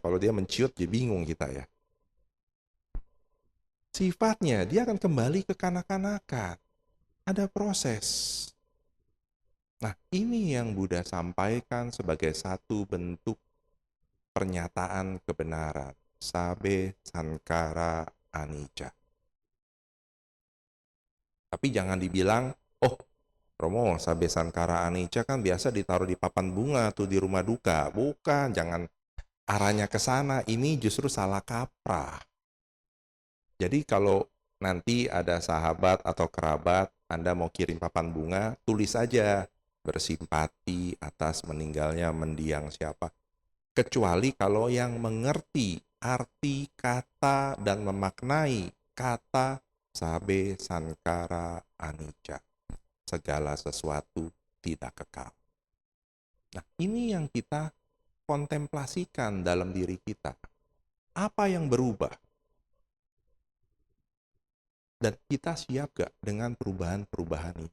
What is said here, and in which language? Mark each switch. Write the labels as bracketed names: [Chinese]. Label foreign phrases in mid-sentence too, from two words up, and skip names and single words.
[Indonesian] Kalau dia menciut, jadi bingung kita ya. Sifatnya, dia akan kembali ke kanak-kanakan. Ada proses. Nah, ini yang Buddha sampaikan sebagai satu bentuk pernyataan kebenaran. [Pali] Sabe sankara anicca. [Indonesian] Tapi jangan dibilang, oh Romo, [Pali] sabe sankara anicca [Indonesian] kan biasa ditaruh di papan bunga tuh di rumah duka. Bukan, jangan arahnya ke sana. Ini justru salah kaprah. Jadi kalau nanti ada sahabat atau kerabat, Anda mau kirim papan bunga, tulis saja bersimpati atas meninggalnya mendiang siapa. Kecuali kalau yang mengerti arti kata dan memaknai kata [Pali] sabe sankara anicca. [Indonesian] Segala sesuatu tidak kekal. Nah, ini yang kita kontemplasikan dalam diri kita. Apa yang berubah? Dan kita siap gak dengan perubahan-perubahan ini?